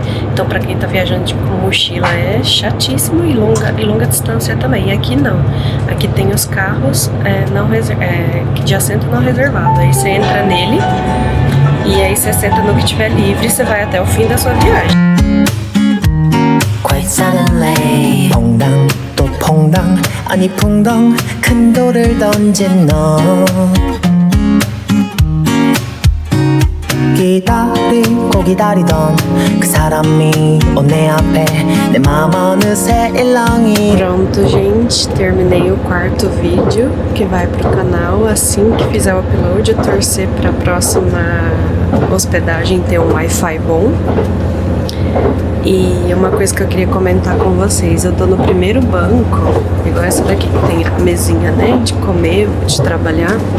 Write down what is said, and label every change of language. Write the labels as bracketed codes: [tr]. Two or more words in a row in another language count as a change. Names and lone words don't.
[pt] Então pra quem tá viajando tipo, com mochila é chatíssimo, e longa distância também. E aqui não. Aqui tem os carros de assento não reservado. Aí você entra nele e aí você senta no que tiver livre e você vai até o fim da sua viagem. [en] Quite suddenly [ko] 퐁당 또 퐁당 아니 퐁당 큰 돌을 던진 너 기다리고 기다리던 그 사람이 온 내 앞에 내 마음 어느새 일렁이. [pt] Pronto, gente, terminei o 4º vídeo que vai pro canal. Assim que fizer o upload, eu torcer pra próxima hospedagem ter um Wi-Fi bom. E uma coisa que eu queria comentar com vocês, eu tô no primeiro banco, igual essa daqui, que tem a mesinha, né, de comer, de trabalhar.